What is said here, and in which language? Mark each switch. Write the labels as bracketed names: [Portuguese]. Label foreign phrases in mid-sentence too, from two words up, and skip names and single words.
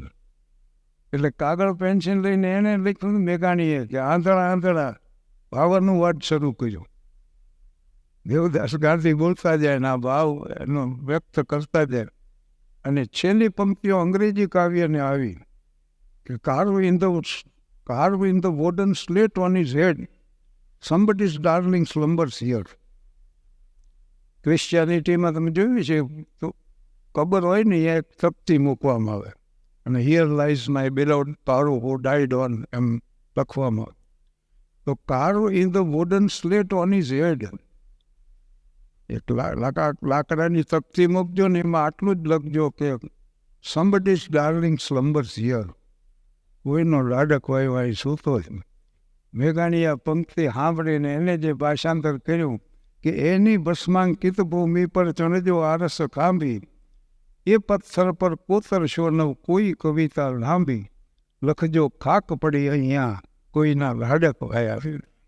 [Gujarati] એટલે કાગળ પેન્સિલ લઈને એને લખ્યું મેઘાણીએ કે આંધળા આંધળા ભાવનું વાત શરૂ કર્યું. દેવદાસ ગાંધી બોલતા જાય ને આ ભાવ એનો વ્યક્ત કરતા જાય. અને છેલ્લી પંક્તિઓ અંગ્રેજી કાવ્યને આવી કે [English] carve in the wooden slate on his head, somebody's darling slumbers here. [Gujarati] ક્રિશ્ચિયાનિટીમાં તમે જોયું છે તો કબર હોય ને એ તકતી મૂકવામાં આવે અને [English] here lies my beloved Paro who died on [Gujarati] એમ લખવામાં આવે. [English] તો carve in the wooden slate on his head, [Gujarati] એક લાકડાની તકતી મૂકજો ને એમાં આટલું જ લખજો કે [English] somebody's darling slumbers here. [Gujarati] કોઈનો લાડક વાય વાય સૂતો છે. મેઘાણી આ પંક્તિ સાંભળીને એને જે ભાષાંતર કર્યું કે એની ભસ્માંકિત ભૂમિ પર ચણજો આરસ ખાંભી, એ પથ્થર પર કોતરશો નવ કોઈ કવિતા લાંબી, લખજો ખાક પડી અહીંયા કોઈના લાડક વાયા.